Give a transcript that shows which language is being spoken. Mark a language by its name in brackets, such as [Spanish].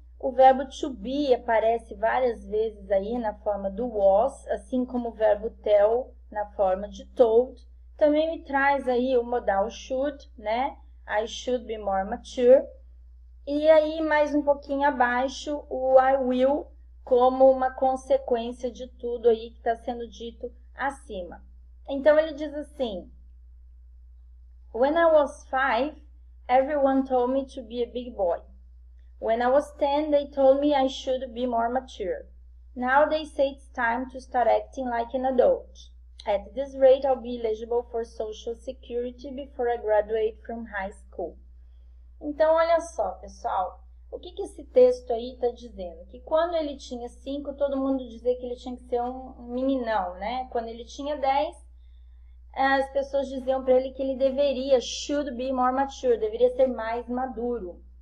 [Portuguese] O verbo to be aparece várias vezes aí na forma do was, assim como o verbo tell na forma de told. Também me traz aí o modal should, né? [English] I should be more mature. [Portuguese] E aí, mais um pouquinho abaixo, o I will, como uma consequência de tudo aí que está sendo dito acima. Então, ele diz assim: [English] When I was 5, everyone told me to be a big boy. When I was 10, they told me I should be more mature. Now they say it's time to start acting like an adult. At this rate, I'll be eligible for Social Security before I graduate from high school. [Portuguese] Então, olha só, pessoal. O que esse texto aí está dizendo? Que quando ele tinha 5, todo mundo dizia que ele tinha que ser um meninão, né? Quando ele tinha 10, as pessoas diziam para ele que ele [English] should be more mature, [Portuguese] deveria ser mais maduro.